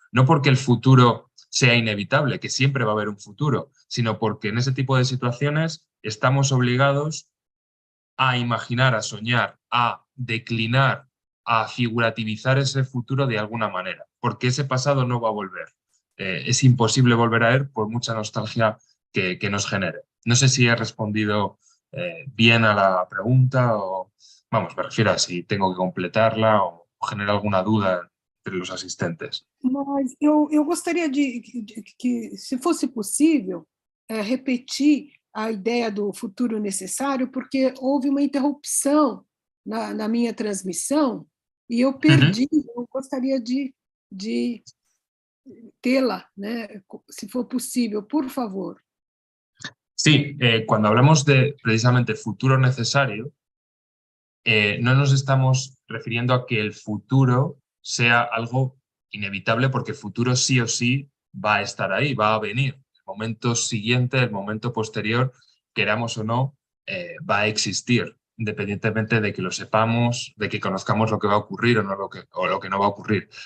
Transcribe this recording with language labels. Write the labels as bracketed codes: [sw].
[es] No porque el futuro sea inevitable, que siempre va a haber un futuro, sino porque en ese tipo de situaciones estamos obligados a imaginar, a soñar, a declinar, a figurativizar ese futuro de alguna manera, porque ese pasado no va a volver. Es imposible volver a él por mucha nostalgia que nos genere. No sé si he respondido bien a la pregunta o, vamos, me refiero a si tengo que completarla o genera alguna duda entre los asistentes. [pt] Mas eu gostaria de que, se fosse possível, repetir a ideia do futuro necessário, porque houve uma interrupção na minha transmissão e eu perdi. Eu gostaria de tê-la, né? Se for possível, por favor. [es] Sí, cuando hablamos de precisamente futuro necesario, no nos estamos refiriendo a que el futuro sea algo inevitable, porque el futuro sí o sí va a estar ahí, va a venir. El momento siguiente, el momento posterior, queramos o no, va a existir, independientemente de que lo sepamos, de que conozcamos lo que va a ocurrir o lo que no va a ocurrir.